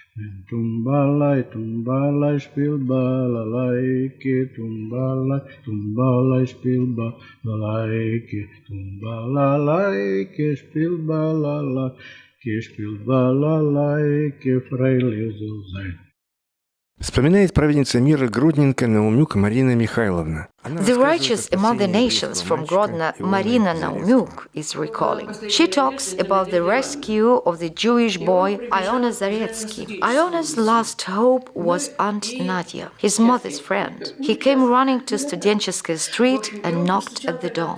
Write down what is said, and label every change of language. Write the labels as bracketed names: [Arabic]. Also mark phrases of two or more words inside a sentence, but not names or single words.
[Yiddish] טומבאַלײַ, שפּיל באַלאַלײַקע, טומבאַלײַ, שפּיל באַלאַלײַקע, טומבאַלאַלײַקע, שפּיל באַלאַלײַקע, פֿריילעך זאָל זײַן. [Russian] Вспоминает праведница мира Гродненка Наумюк Марина Михайловна. [English] The righteous among the nations from Grodno, Marina Naumyuk, is recalling. She talks about the rescue of the Jewish boy Iona Zaretsky. Iona's last hope was Aunt Nadia, his mother's friend. He came running to Studentcheskaya Street and knocked at the door.